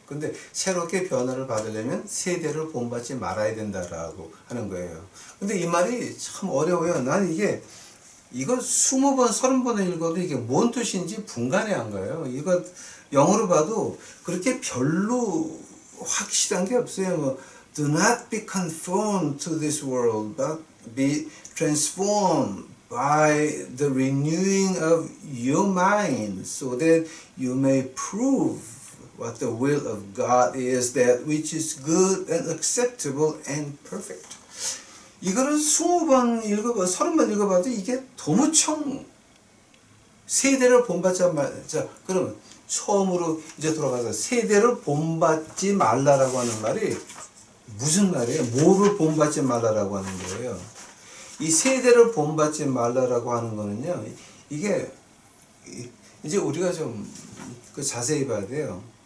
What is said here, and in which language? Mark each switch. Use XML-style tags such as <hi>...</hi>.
<ko>근데 새롭게 변화를 받으려면 세대를 본받지 말아야 된다라고 하는 거예요. 근데 이 말이 참 어려워요. 나는 이거 20번, 30번을 읽어도 이게 뭔 뜻인지 분간이 안 가요. 이거 영어로 봐도 그렇게 별로 확실한 게 없어요.</ko> <en>뭐, do not be conformed to this world, but be transformed by the renewing of your mind, so that you may prove what the will of God is, that which is good and acceptable and perfect.</en> <ko>이거를 20번 읽어봐, 30번 읽어봐도 이게 도무청 세대를 본받자 말자. 그러면 처음으로 이제 돌아가서 세대를 본받지 말라라고 하는 말이 무슨 말이에요? 뭐를 본받지 말라라고 하는 거예요? 이 세대를 본받지 말라라고 하는 거는요, 이게 이제 우리가 좀 자세히 봐야 돼요.</ko>